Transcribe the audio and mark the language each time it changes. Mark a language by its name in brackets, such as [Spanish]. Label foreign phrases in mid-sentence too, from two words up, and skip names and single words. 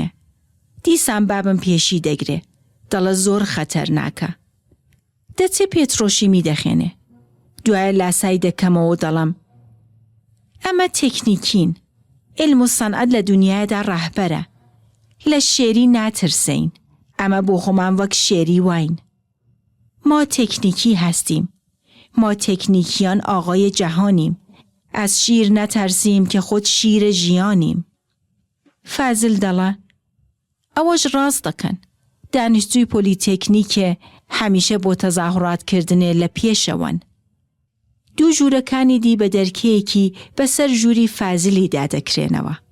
[Central Kurdish] دیسان بابم پێشی دەگرێ. دەڵە زۆر خەتەرناکە. دەچێ پێترۆشیمی دەخێنێ. دوایە لاسای دەکەمەوە دەڵم ئەمە تێکنیکین. علم و سەنعەت لە دنیادا ڕاهبەرە. لە شێری ناترسین. ئەمە بۆ خۆمان وەک شێری واین. [Persian] ما تکنیکی هستیم. ما تکنیکیان آقای جهانیم. از شیر نترسیم که خود شیر ژیانیم. [Central Kurdish] فازل دەڵە ئەوەش ڕاست دەکەن. دانیشتووی پۆلیتێکنیکە هەمیشە بۆ تەزاهوراتکردنێ لە پێشەوەن. دوو ژوورەکانی دی بە دەرکەیەکی بەسەر ژووری فازلی دادەکرێنەوە.